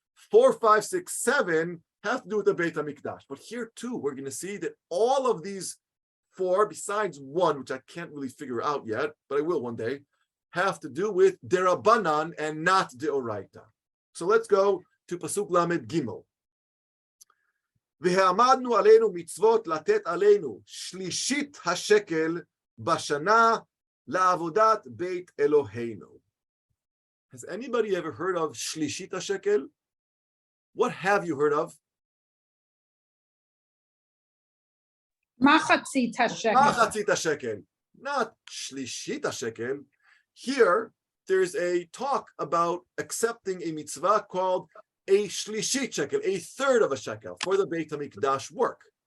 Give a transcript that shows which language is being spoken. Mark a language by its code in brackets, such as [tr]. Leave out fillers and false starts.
[en] 4, 5, 6, 7 have to do with the Beit HaMikdash. But here too, we're going to see that all of these 4, besides 1, which I can't really figure out yet, but I will one day, have to do with Derabanan and not Deoraita. So let's go to Pasuk Lamed Gimel. [he] והעמדנו עלינו מצוות לתת עלינו שלישית השקל בשנה לעבודת בית אלוהינו. [en] Has anybody ever heard of shlishit hashekel? What have you heard of? Machatzit hashekel. Machatzit hashekel, not shlishit hashekel. Here, there's a talk about accepting a mitzvah called a shlishit shekel, a third of a shekel for the Beit HaMikdash work.